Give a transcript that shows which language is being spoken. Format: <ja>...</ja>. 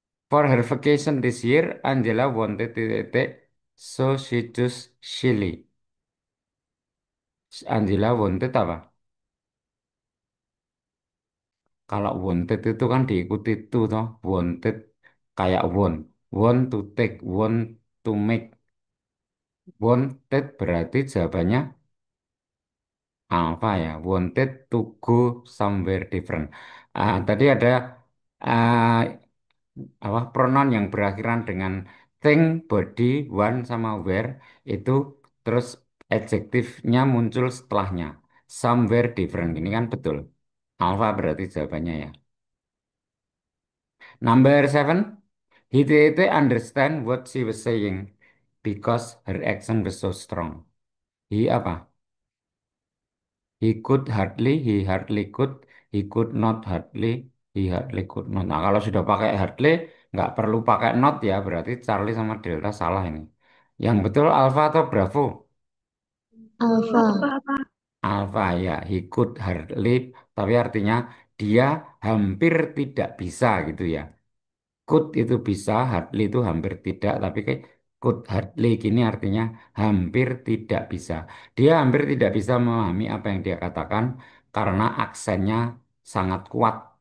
<en>For her vacation this year, Angela wanted titik, so she chose Chile.</en> <id>Angela wanted apa? Kalau wanted itu kan diikuti to toh. Wanted kayak want.</id> <en>Want to take, want to make.</en> <id>Wanted berarti jawabannya apa ya?</id> <en>Wanted to go somewhere different.</en> <id>Tadi ada ah, apa pronoun yang berakhiran dengan think, body, one sama where itu terus adjektifnya muncul setelahnya.</id> <en>Somewhere different.</en> <id>Ini kan betul. Alpha berarti jawabannya ya.</id> <en>Number seven, he didn't understand what she was saying because her accent was so strong. He apa? He hardly could, he could not hardly, he hardly could not.</en> <id>Nah, kalau sudah pakai hardly, nggak perlu pakai not ya, berarti Charlie sama Delta salah ini. Yang betul Alpha atau Bravo? Alpha. Apa, apa? Alpha ya,</id> <en>he could hardly,</en> <id>tapi artinya dia hampir tidak bisa gitu ya. Could itu bisa, hardly itu hampir tidak, tapi kayak could hardly gini artinya hampir tidak bisa. Dia hampir tidak bisa memahami apa yang dia katakan karena aksennya sangat kuat.</id>